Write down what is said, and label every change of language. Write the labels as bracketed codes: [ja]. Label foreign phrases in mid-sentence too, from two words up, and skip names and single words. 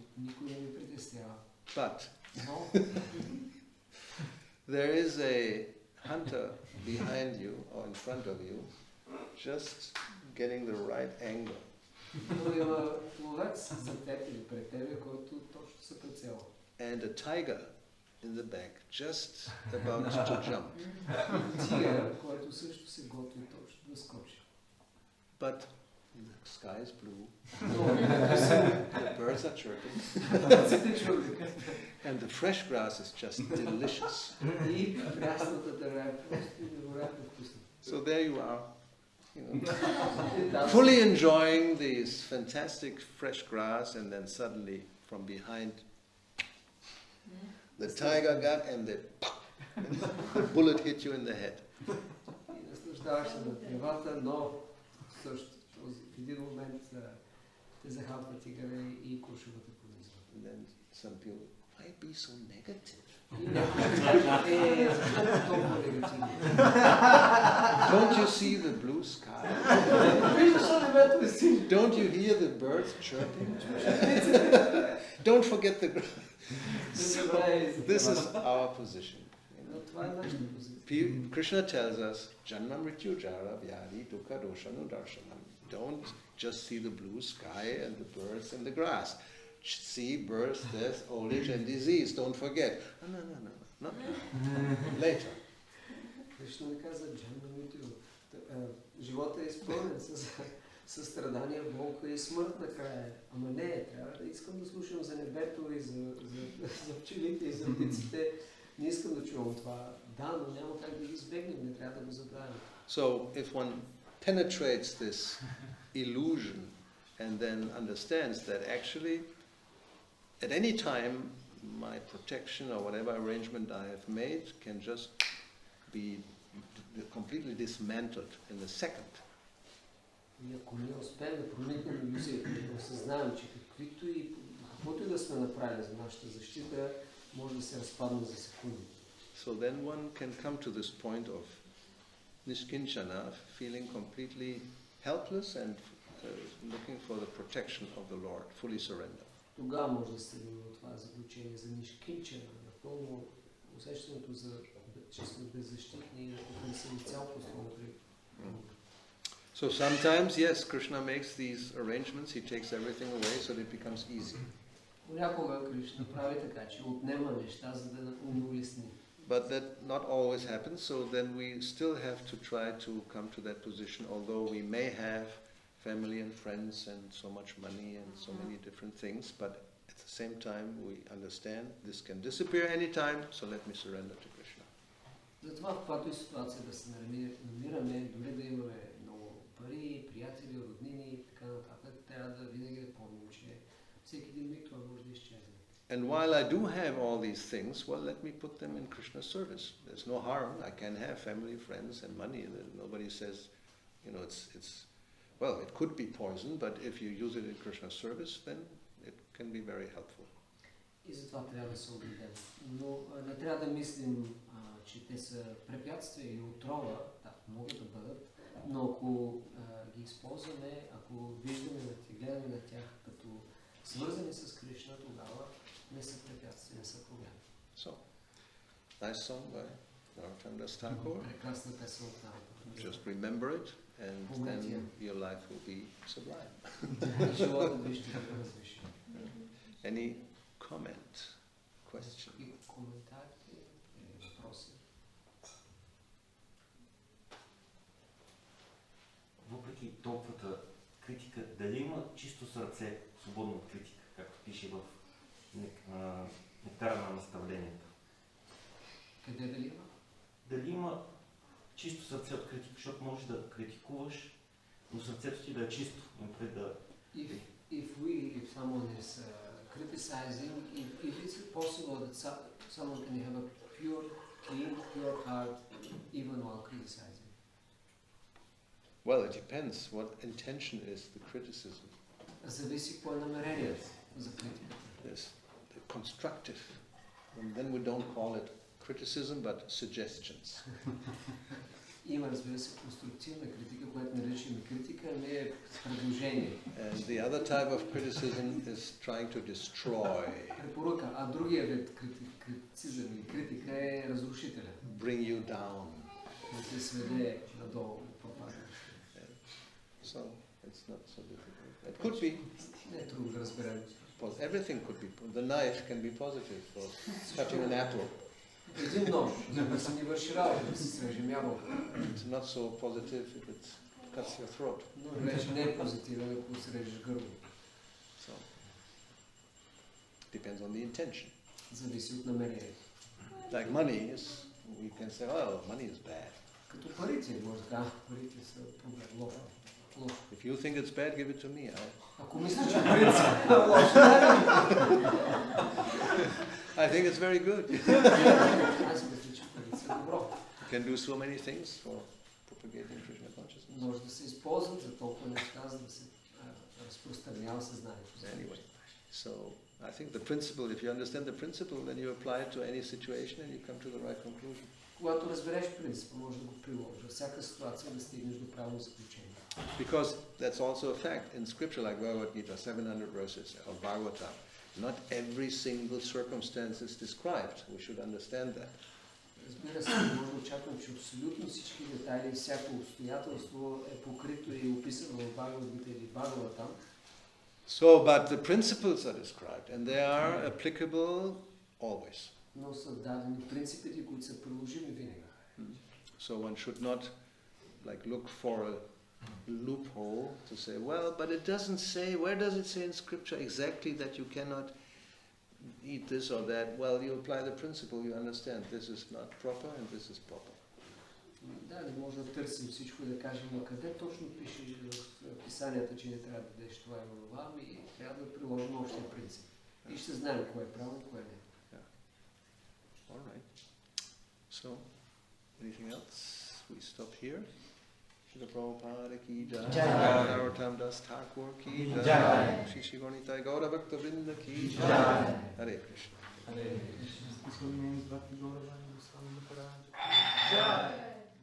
[en] But there is a hunter behind you or in front of you, just getting the right angle. And a tiger in the back, just about to jump. [bg] Тигър, който също се готви точно да скочи. [en] But the sky is blue, [bg] Но [en] the birds are chirping, [bg] птиците чуват [en] and the fresh grass is just delicious. [bg] и прясната дърва е просто невероятно вкусна. [en] So there you are, you know, [bg] И там [en] fully enjoying this fantastic fresh grass, and then suddenly from behind the tiger got and the bullet hit you in the head. [bg] и наслаждаваш се на тревата, но също в един момент те захапва тигъра и куршумата понизва. [en] And then some people, why be so negative? [bg] И някой ще каже, защо толкова негативно? [en] Don't you see the blue sky? [bg] Виждаш ли небето е синьо? [en] Don't you hear the birds chirping? Don't forget the grass. [bg] Не забравяй за [en] This is [bg] това. [en] our position. [bg] Но това е нашата позиция. [en] Krishna tells us, [sa] जन्म मृत्यु जरा व्याधि दुःख दोषानु दर्शनम्. [en] Don't just see the blue sky and the birds and the grass. See birth, death, old age and disease. Don't forget. No, not now. Later. [bg] Кришна ни каза, [sa] जन्म मृत्यु, [bg] живота е изпълнен с страдания, болка и смърт накрая. Ама не, трябва да искам да слушам за небето и за пчелите и за птиците. Не искам да чувам това. Да, но няма как да ги избегнем, не трябва да го забравим. [en] So if one penetrates this illusion and then understands that actually at any time my protection or whatever arrangement I have made can just be completely dismantled in a second. [bg] И ако ние успеем да проникнем иллюзията, да осъзнаем, че каквото и да сме направили за нашата защита, може да се разпадне за секунди. [en] So then one can come to this point of niskinchana, feeling completely helpless and looking for the protection of the Lord, fully surrender. [bg] Тогава може да стигнем до това заключение за нишкинчана, напълно усещането за че сме беззащитни и да потърсим изцяло послание при Бога. [en] So sometimes, yes, Krishna makes these arrangements, he takes everything away so that it becomes easy. [bg] Понякога Кришна прави така, че отнема неща, за да ни улесни. [en] But that not always happens, so then we still have to try to come to that position, although we may have family and friends and so much money and so many different things, but at the same time we understand this can disappear anytime, so let me surrender to Krishna. [bg] Затова в каквато и ситуация да се намираме, дори да имаме много пари, приятели, роднини и така нататък, трябва да винаги да помним, че всеки един миг това може да изчезне. [en] And while I do have all these things, well, let me put them in Krishna's service. There's no harm. I can have family, friends, and money. Nobody says, you know, it's well, it could be poison, but if you use it in Krishna's service, then it can be very helpful. [bg] И затова трябва да се обидем. Но не трябва да мислим, че те са препятствия и отрова, да, могат да бъдат, но ако ги използваме, ако виждаме и гледаме на тях като свързани с Кришна, тогава не са препятствия, не са проблеми. [en] So, nice song by Narottam Thakur. [bg] Прекрасна песен от Наротtam. [en] Just remember it, and then your life will be sublime. [bg] Животът ви ще бъде възвишен. [en] Any comment, question? [bg] И коментари, въпроси. Въпреки толкова критика, дали има чисто сърце, свободно от критика, както пише в нектара на наставленията? Къде дали има? Дали има чисто сърце от критика, защото можеш да критикуваш, но сърцето ти да е чисто. [en] If someone is criticizing, if it's possible that someone can have a pure, clean, pure heart even while criticizing. Well, it depends what intention is the criticism. [bg] Зависи какво е намерението за критиката. [en] Yes, constructive. And then we don't call it criticism, but suggestions. [bg] Има, разбира се, конструктивна критика, която наричаме критика, не е предложение. [en] And the other type of criticism is trying to destroy. [bg] Препоръка, а другия вид критицизъм и критика е разрушителя. [en] Bring you down. [bg] Да те сведе надолу, пропада. [en] So it's not so difficult. It could be. [bg] Не е трудно да разберем. [en] Everything could be. The knife can be positive for cutting an apple. [bg] Един нож, за да се ни върши работа, да се срежем ябълка. [en] It's not so positive if it cuts your throat. [bg] Но вече не е позитивен, ако се режеш гърло. [en] So, depends on the intention. [bg] Зависи от намерението. [en] Like money is, we can say, oh, money is bad. [bg] Като парите, може да кажа, парите са проблем, лошо. [en] If you think it's bad, give it to me. [bg] Ако мислиш, че парите са лошо, [en] I think it's very good. [bg] аз мисля, че парите са добро. [en] You can do so many things for propagating Krishna consciousness. [bg] Може да се използват за толкова неща, за да се разпространява съзнанието. [en] Anyway, so I think the principle, if you understand the principle, then you apply it to any situation and you come to the right conclusion. [bg] Когато разбереш принципа, може да го приложиш във всяка ситуация да стигнеш до правилно заключение. [en] Because that's also a fact in scripture, like Bhagavad Gita, 700 verses of Bhagavatam. Not every single circumstance is described. We should understand that. [bg] Разбира се, може да очаквам, че абсолютно всички детайли, всяко обстоятелство е покрито и описано в Бхагavad Gita или Бхагаватам. [en] So, but the principles are described, and they are applicable always. [bg] Но са дадени принципите, които са приложими винаги. [en] So one should not like look for a loophole to say, well, but it doesn't say, where does it say in scripture exactly that you cannot eat this or that? Well, you apply the principle, you understand this is not proper and this is proper. [bg] Да, не може да търсим всичко и да кажем, но къде точно пише в писанията, че не трябва да дадеш това и това, и трябва да приложим общия принцип. И ще знаем кое е правилно, кое не. [en] All right. So, anything else? We stop here. [hi] श्री प्रभुपाद की जय. नरोत्तम दास ठाकुर की जय। श्री श्री गौरनिताई गौर भक्त वृन्द की जय. [sa] हरे कृष्ण. हरे कृष्ण.